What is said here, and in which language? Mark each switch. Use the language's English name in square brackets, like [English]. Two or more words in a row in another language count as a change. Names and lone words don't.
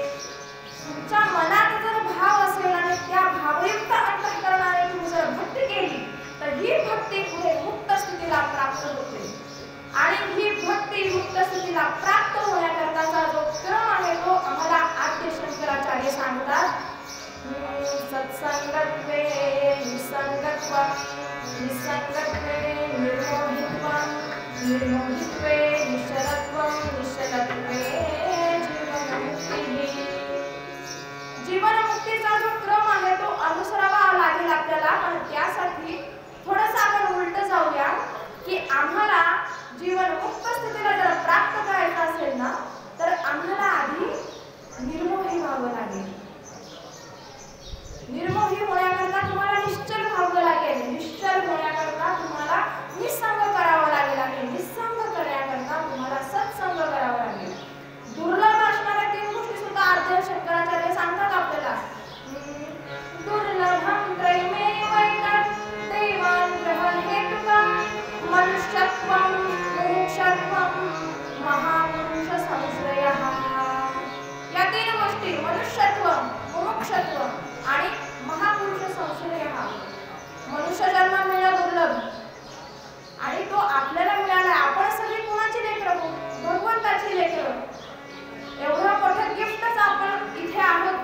[Marathi] तुमच्या मनात जर भाव असेल आणि त्या भावयुक्त अंतःकरणाने तुम्ही जर भक्ती केली तर ही भक्ती पुढे मुक्त स्थितीला प्राप्त होते. आणि ही भक्ती मुक्त स्थितीला प्राप्त होण्याकरताचा जो क्रम आहे तो आम्हाला आद्य शंकराचार्य सांगतात. [Sanskrit] सत्संगत्वे निसंगत्वं, निसंगत्वे निर्मोहित्वं, निर्मोहित्वे निश्चलत्वं, निश्चलत्वे जीवनमुक्तिः. [Marathi] जीवनमुक्तीचा जो क्रम आहे तो अनुसरावा लागेल आपल्याला. पण त्यासाठी थोडंसं आपण उलट जाऊया की आम्हाला जीवनमुक्त स्थितीला जर प्राप्त करायचं असेल ना तर आम्हाला आधी निर्मोही व्हावं लागेल. निर्मोही होण्याकरता तुम्हाला निश्चल व्हावं लागेल. निश्चल होण्याकरता तुम्हाला निसंग करावं लागेल. आणि निसंग करण्याकरता तुम्हाला सत्संग करावं लागेल. दुर्लभ असणाऱ्या 3 गोष्टी सुद्धा आद्य शंकराचार्य सांगतात आपल्याला. [Sanskrit] दुर्लभं त्रयमेवैतत् दैवानुग्रह हेतुकं मनुष्यत्वं मुमुक्षत्वं महापुरुष संश्रयः. [Marathi] या 3 गोष्टी मनुष्यत्व, मुमुक्षत्व आणि [Sanskrit] महापुरुष संश्रयः. [Marathi] मनुष्य जन्म मिळणं दुर्लभ आणि तो आपल्याला मिळाला. आपण सगळी कोणाची लेकरं? भगवंताची लेकरं. एवढं मोठं गिफ्टच आपण इथे आहोत.